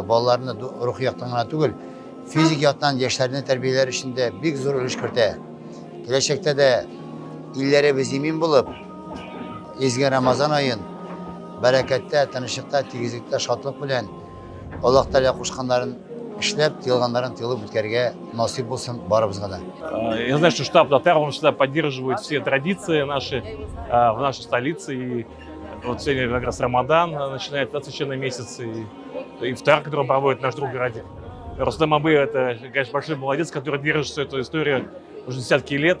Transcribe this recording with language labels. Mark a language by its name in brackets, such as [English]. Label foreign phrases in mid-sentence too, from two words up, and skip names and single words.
[Tatar] Балаларны рух яктан гына түгел, физик яктан яшьләрне тәрбияләр өчен бик зур өлеш кертә. Киләчәктә дә илләребез имин булып, изге Рамазан айын бәрәкәттә, тынычлыкта, тигезлектә, шатлык белән Аллаһ Тәгалә кушканнарын эшләп, тыелганнарын тыелып үткәргә насыйп булсын барыбызга да. [Russian] Я знаю, что штаб Татарова всегда поддерживает все традиции наши в нашей столице. И вот сегодня как раз Рамадан начинается, священный месяц, и ифтар, который проводит наш друг Радик. Рустам Абы — это, конечно, большой молодец, который держит всю эту историю уже десятки лет.